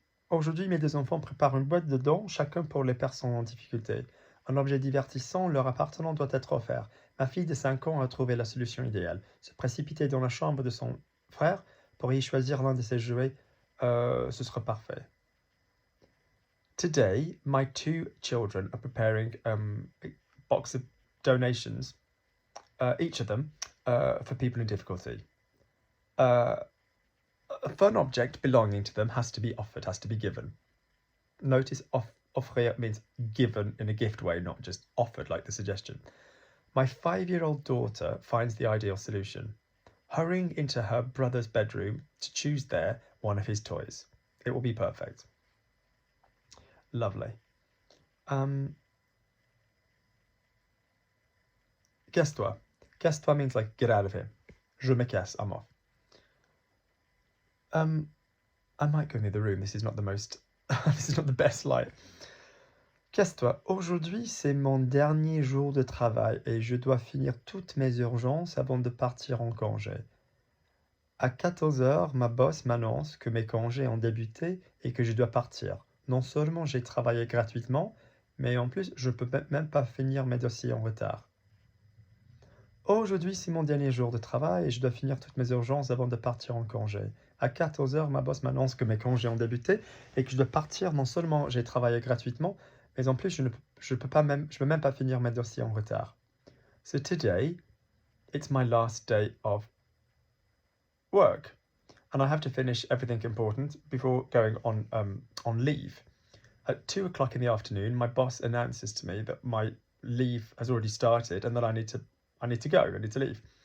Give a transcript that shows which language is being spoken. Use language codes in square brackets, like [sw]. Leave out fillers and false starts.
[fr] Aujourd'hui, mes deux enfants préparent une boîte de dons, chacun pour les personnes en difficulté. Un objet divertissant leur appartenant doit être offert. Ma fille de 5 ans a trouvé la solution idéale. Se précipiter dans la chambre de son frère pour y choisir l'un de ses jouets. Ce sera parfait. [en] Today, my 2 children are preparing a box of donations, each of them, for people in difficulty. A fun object belonging to them has to be offered, has to be given. Notice offrir means given in a gift way, not just offered like the suggestion. My 5-year-old daughter finds the ideal solution, hurrying into her brother's bedroom to choose there one of his toys. It will be perfect. Lovely. [fr] Casse-toi. [en] Casse-toi means like get out of here. [fr] Je me casse, [en] I'm off. I might go near the room. This is not the most. This is not the best light. [fr] Casse-toi. Aujourd'hui, c'est mon dernier jour de travail et je dois finir toutes mes urgences avant de partir en congé. À 14 heures, ma boss m'annonce que mes congés ont débuté et que je dois partir. Non seulement j'ai travaillé gratuitement, mais en plus, je peux même pas finir mes dossiers en retard. Aujourd'hui, c'est mon dernier jour de travail et je dois finir toutes mes urgences avant de partir en congé. À 14 heures, ma boss m'annonce que mes congés ont débuté et que je dois partir. Non seulement j'ai travaillé gratuitement, mais en plus, je peux même pas finir mes dossiers en retard. [en] So today, it's my last day of work, and I have to finish everything important before going on leave. At 2 o'clock in the afternoon, my boss announces to me that my leave has already started and that I need to go. I need to leave.